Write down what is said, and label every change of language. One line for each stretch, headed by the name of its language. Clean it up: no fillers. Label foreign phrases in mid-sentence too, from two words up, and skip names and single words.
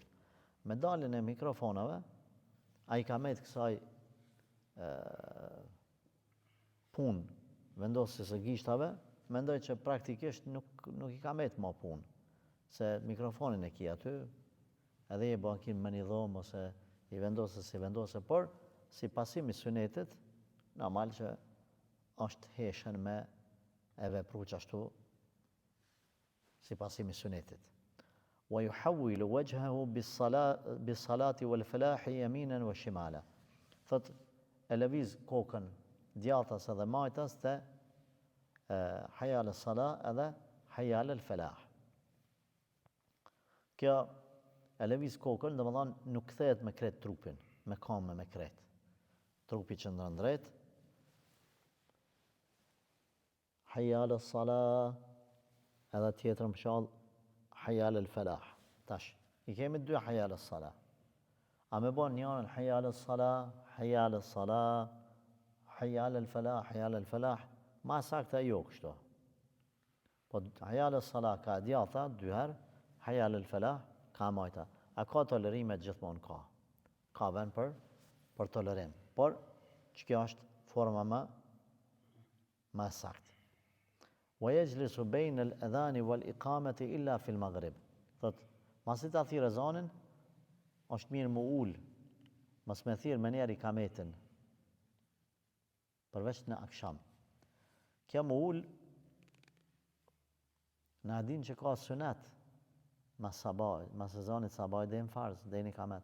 Albanian: Me daljen e mikrofonave, ai ka me të kësaj punë vendosjes së gishtave, mendoj që praktikisht nuk i ka me të më punë, se mikrofonin e ki aty, edhe i bankin me një dhomë ose i vendose, por si pasimi sunetit, normal që është heshen me e vepru qashtu si pasimi sunetit.
Arabic: ويحول وجهه بالصلاة والفلاح يمينا وشمالا.
Albanian: Thot e lëviz kokën djathtas edhe majtas te
Arabic: حي على الصلاة
Albanian: edhe
Arabic: حي على الفلاح.
Albanian: Kjo e lëviz kokën, domethënë nuk kthehet me krejt trupin, me kamë me krejt. Trupi qëndron drejt.
Arabic: حي على الصلاة
Albanian: edhe tjetërën pëshall
Arabic: حي على الفلاح.
Albanian: Tash, i kemi dy
Arabic: حي على الصلاة.
Albanian: A me bon njërën
Arabic: حي على الصلاة حي على الصلاة حي على الفلاح حي على الفلاح,
Albanian: ma sakta jo kështu. Po
Arabic: حي على الصلاة
Albanian: ka djatha, dy herë,
Arabic: حي على الفلاح
Albanian: ka majta. A ka tolerime gjithmonë ka. Ka vend për tolerim. Por, që kjo është forma më saktë.
Arabic: ويجلس بين الأذان والإقامة إلا في المغرب.
Albanian: Thot, masi ta thirr ezanin, është mirë më ul, mos me thirr me njerë ikametin, përveç në akşam. Kjo më ul, na din që ka sunet, mas ezanit sabaj dhe në farz, dhe në ikamet.